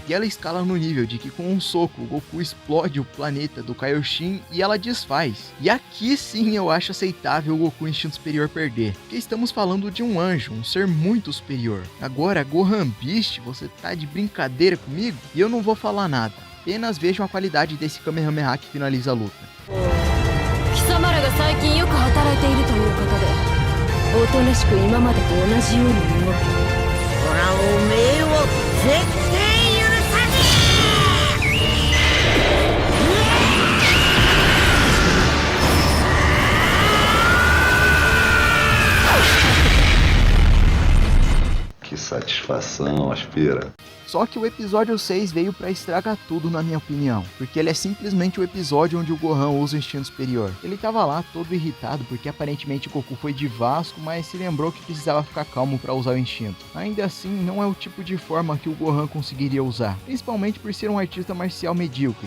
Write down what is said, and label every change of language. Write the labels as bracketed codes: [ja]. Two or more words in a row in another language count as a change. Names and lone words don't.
[pt] E ela escala no nível de que com um soco o Goku explode o planeta do Kaioshin e ela desfaz. E aqui sim eu acho aceitável o Goku Instinto Superior perder, porque estamos falando de um anjo, um ser muito superior. Agora, Gohan Beast, você tá de brincadeira comigo? E eu não vou falar nada, apenas vejam a qualidade desse Kamehameha que finaliza a luta. [ja] おとなしく今までと同じように動け。ほらおめえを絶対許さねえ。 [pt] Que satisfação, aspira. Só que o episódio 6 veio pra estragar tudo, na minha opinião, porque ele é simplesmente o episódio onde o Gohan usa o instinto superior. Ele tava lá todo irritado porque aparentemente o Goku foi de Vasco, mas se lembrou que precisava ficar calmo pra usar o instinto. Ainda assim, não é o tipo de forma que o Gohan conseguiria usar, principalmente por ser um artista marcial medíocre.